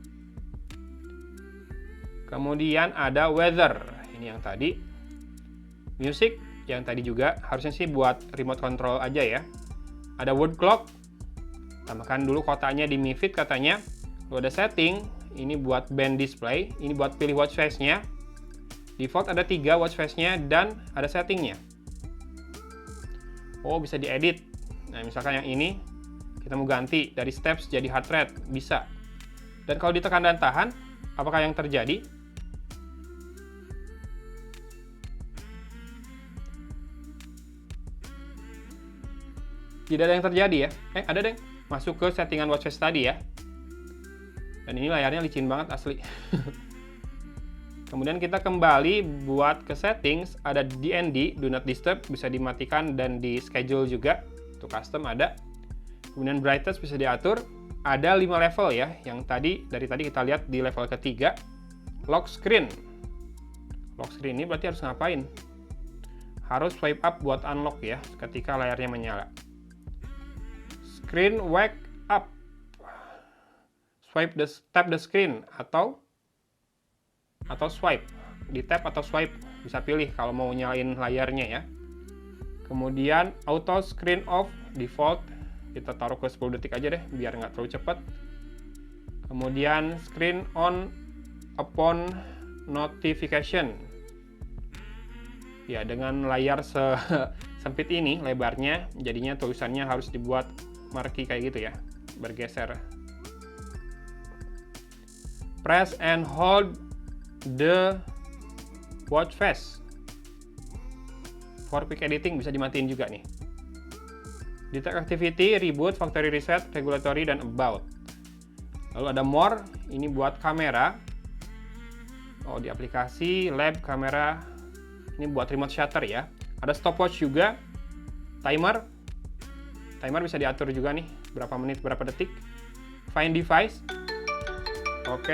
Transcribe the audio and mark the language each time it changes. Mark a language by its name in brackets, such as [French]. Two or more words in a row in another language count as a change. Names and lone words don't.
[Indonesian] Kemudian ada weather. Ini yang tadi. Music. Yang tadi juga. Harusnya sih buat [English] remote control [Indonesian] aja ya. Ada [English] word clock. [Indonesian] Tambahkan dulu kotanya di Mi Fit katanya. Lalu ada setting, ini buat [English] band display, [Indonesian] ini buat pilih [English] watch face-nya. [Indonesian] Default ada 3 [English] watch face-nya [Indonesian] dan ada settingnya. Oh, bisa diedit. Nah, misalkan yang ini, kita mau ganti dari steps jadi [English] heart rate, [Indonesian] bisa. Dan kalau ditekan dan tahan, apakah yang terjadi? Tidak ada yang terjadi ya. Ada deh. Masuk ke settingan [English] watch face [Indonesian] tadi ya. Dan ini layarnya licin banget asli. Kemudian kita kembali buat ke settings, ada DND, [English] do not disturb, [Indonesian] bisa dimatikan dan di schedule juga. Untuk custom ada. Kemudian brightness bisa diatur. Ada 5 level ya, yang dari tadi kita lihat di level ketiga. [English] Lock screen. [Indonesian] Lock screen ini berarti harus ngapain? Harus [English] swipe up [Indonesian] buat unlock ya, ketika layarnya menyala. [English] Screen wake up. Tap the screen atau swipe. [Indonesian] Di tap atau swipe bisa pilih kalau mau nyalain layarnya ya. Kemudian [English] auto screen off [Indonesian] default kita taruh ke 10 detik aja deh biar nggak terlalu cepat. Kemudian [English] screen on upon notification. [Indonesian] Ya, dengan layar sempit ini lebarnya jadinya tulisannya harus dibuat marquee kayak gitu ya, bergeser. [English] Press and hold the watch face. For quick editing [Indonesian] bisa dimatiin juga nih. [English] Detect activity, reboot, factory reset, regulatory, dan about. [Indonesian] Lalu ada more, ini buat kamera. Oh, di aplikasi, lab, kamera. Ini buat [English] remote shutter [Indonesian] ya. Ada stopwatch juga, timer. Timer bisa diatur juga nih, berapa menit, berapa detik. [English] Find device. Oke.